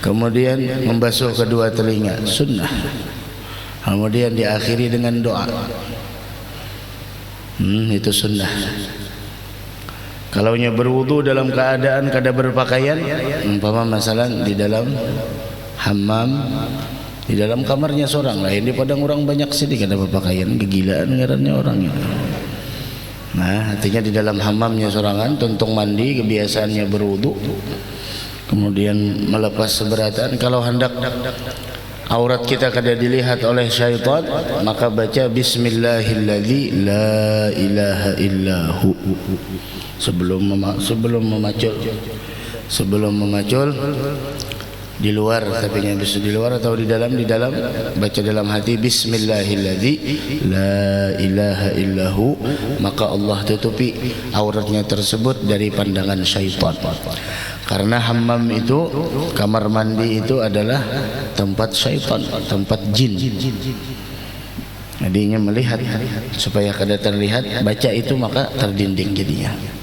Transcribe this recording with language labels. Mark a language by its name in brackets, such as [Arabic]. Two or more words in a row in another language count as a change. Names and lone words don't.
[Indonesian] Kemudian membasuh kedua telinga, sunnah. Kemudian diakhiri dengan doa. Itu sunnah. Kalau berwudu dalam keadaan kada berpakaian, umpama masalah di dalam hammam, di dalam kamarnya seorang lain, [Banjar] di padang orang banyak sini kada berpakaian, kegilaan ngarannya orangnya. Nah, artinya di dalam hammamnya sorangan, tuntung mandi, kebiasaannya berwudu, kemudian melepas seberatan. [Indonesian] Kalau hendak aurat kita kada dilihat oleh syaitan, maka baca [Arabic] bismillahilladzi la ilaha illahu [Indonesian] sebelum memacul di luar, tapi bisa di luar atau di dalam baca dalam hati [Arabic] bismillahilladzi la ilaha illahu, [Indonesian] maka Allah tutupi auratnya tersebut dari pandangan syaitan. Karena hammam itu, kamar mandi itu adalah tempat syaitan, tempat jin. [Banjar] Jadinya melihat supaya kada terlihat, baca itu maka terdinding jadinya.